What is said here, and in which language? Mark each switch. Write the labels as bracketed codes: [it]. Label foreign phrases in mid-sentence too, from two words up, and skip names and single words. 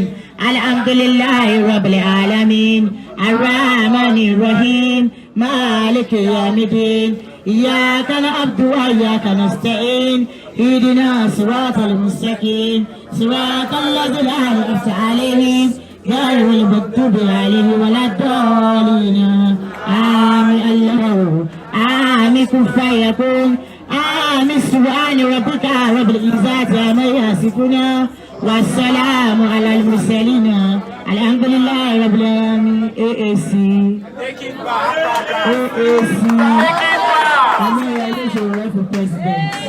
[ar] الحمد لله رب العالمين الرحمن الرحيم مالك يوم الدين إياك نعبد وإياك نستعين اهدنا صراط المستقيم صراط الذين أنعمت عليهم غير المغضوب عليهم ولا الضالين. آمين. الله آمين. كن فيكون. آمين. سبحان ربك رب العزة عما يصفون والسلام على المرسلين الحمد لله رب العالمين. [en] AAC. Omoyele Sowore for president.